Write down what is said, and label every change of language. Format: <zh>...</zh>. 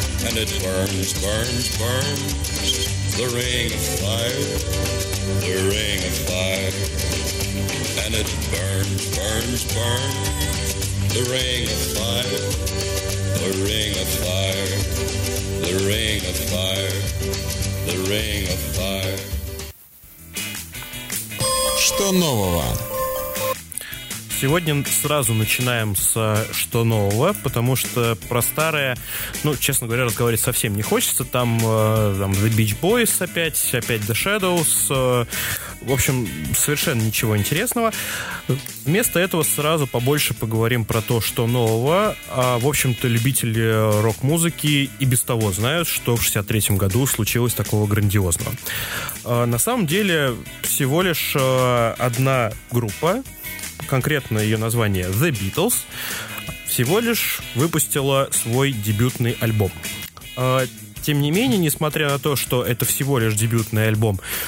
<en>And it burns, burns, burns, the ring of fire, the ring of fire. And it burns, burns, burns, the ring of fire, the ring of fire, the ring of fire, the ring of fire.</en> <ru>Что нового? Сегодня сразу начинаем с «Что нового», потому что про старое, ну, честно говоря, разговаривать совсем не хочется. Там, там «The Beach Boys» опять «The Shadows». В общем, совершенно ничего интересного. Вместо этого сразу побольше поговорим про то, что нового. А, в общем-то, любители рок-музыки и без того знают, что в 63-м году случилось такого грандиозного. На самом деле, всего лишь одна группа, конкретно ее название «The Beatles», всего лишь выпустила свой дебютный альбом. Тем не менее, несмотря на то, что это всего лишь дебютный альбом,</ru>